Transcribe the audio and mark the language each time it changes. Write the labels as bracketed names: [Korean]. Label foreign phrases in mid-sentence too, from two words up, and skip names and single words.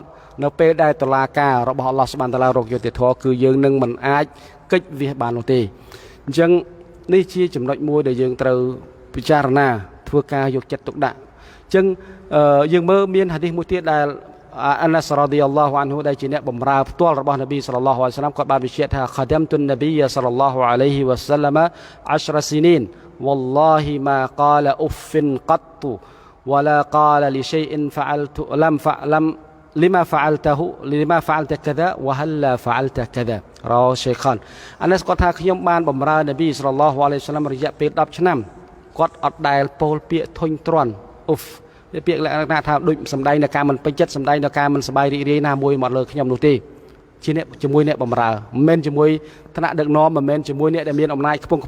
[Khmer] នៅពេលដែលតុលាការរបស់ [Arabic] الله سبحانه وتعالى [Khmer] រកយុត្តិធម៌គឺយើងនឹងមិនអាចកិច្ចវាបាននោះទេអញ្ចឹងនេះជាចំណុចមួយដែលយើងត្រូវពិចារណាធ្វើការយកចិត្តទុកដាក់អញ្ចឹងយើងមើលមានហាឌីសមួយទៀតដែល [Arabic] أنس رضي الله عنه [Khmer] ដែលជាអ្នកបម្រើផ្ទាល់របស់នប៊ី [Arabic] صلى الله عليه وسلم [Khmer] គាត់បានបញ្ជាក់ថា [Arabic] خدمت النبي صلى الله عليه وسلم 10 سنين والله ما قال أف قط ولا قال لشيء فعلت لما فعلت كذا وهلا فعلت كذا [Khmer] រ៉ាឆេខានអានេះគាត់ថាខ្ញុំបានបម្រើនប៊ី [Arabic] صلى الله عليه وسلم [Khmer] រយៈពេល10 ឆ្នាំគាត់អត់ដែលពោលពាក្យធុញទ្រាន់អ៊ុហ្វពាក្យលក្ខណៈថាដូចសម្ដែងដល់ការមិនពេញចិត្តសម្ដែងដល់ការមិនសប្បាយរីករាយណាមួយមកលើខ្ញុំនោះទេជាអ្នកជាមួយអ្នកបម្រើមិនមែនជាមួយថ្នាក់ដឹកនាំមិនមែនជាមួយអ្នកដែលមានអំណាចខ្ពង់ខ្ព